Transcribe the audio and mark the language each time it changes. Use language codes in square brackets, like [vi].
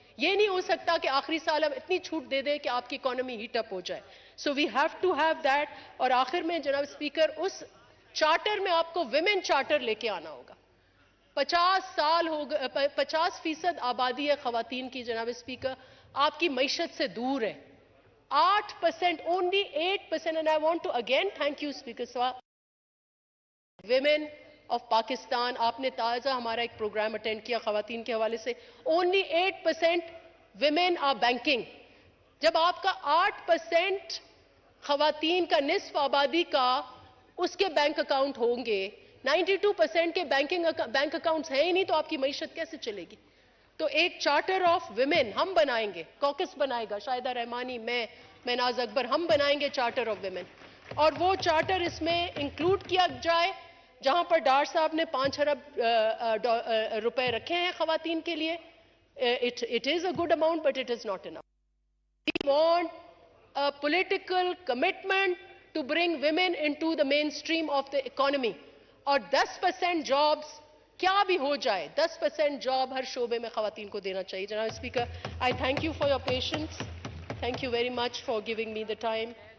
[ur] یہ نہیں ہو سکتا کہ آخری سال ہم اتنی چھوٹ دے دیں کہ آپ کی اکانومی ہیٹ اپ ہو جائے. [en] So we have to have that. [ur] اور آخر میں جناب اسپیکر, اس چارٹر میں آپ کو ویمن چارٹر لے کے آنا ہوگا. 50% آبادی ہے خواتین کی جناب اسپیکر, آپ کی معیشت سے دور ہے. [en] 8%, only 8%, and I want to again thank you Speaker Swat. Women of Pakistan, [ur] آپ نے تازہ ہمارا ایک پروگرام اٹینڈ کیا خواتین کے حوالے سے. [en] Only 8% women are banking. [ur] جب آپ کا 8% خواتین کا نصف آبادی کا اس کے بینک اکاؤنٹ ہوں گے, 92% کے بینک اکاؤنٹس ہیں ہی نہیں, تو آپ کی معیشت کیسے چلے گی؟ تو ایک چارٹر آف ویمن ہم بنائیں گے, کوکس بنائے گا شاہدہ رحمانی, میں ناز اکبر, ہم بنائیں گے چارٹر آف ویمن. اور وہ چارٹر اس میں انکلوڈ کیا جائے جہاں پر ڈار صاحب نے 5 ارب روپے رکھے ہیں خواتین کے لیے. [en] It is a good amount, but it is not enough. We want a political commitment to bring women into the mainstream of the economy. [ur] اور 10% jobs کیا بھی ہو جائے, 10% جاب ہر شعبے میں خواتین کو دینا چاہیے. جناب speaker, [en] I thank you for your patience. Thank you very much for giving me the time.